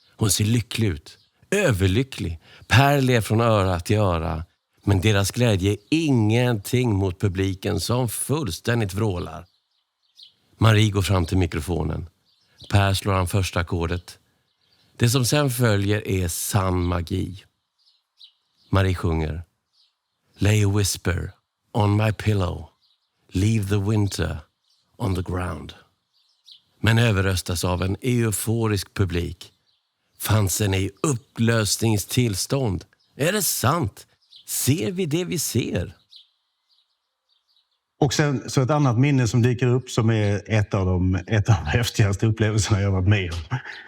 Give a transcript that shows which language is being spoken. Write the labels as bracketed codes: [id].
[sv] Hon ser lycklig ut. Överlycklig. Per ler från öra till öra. Men deras glädje är ingenting mot publiken som fullständigt vrålar. Marie går fram till mikrofonen. Per slår an första ackordet. Det som sen följer är sann magi. Marie sjunger. [en] Lay a whisper on my pillow. Leave the winter on the ground. [sv] Men överröstas av en euforisk publik. Fansen är i upplösningstillstånd. Är det sant? Ser vi det vi ser? Och sen så ett annat minne som dyker upp som är ett av de häftigaste upplevelserna jag varit med om.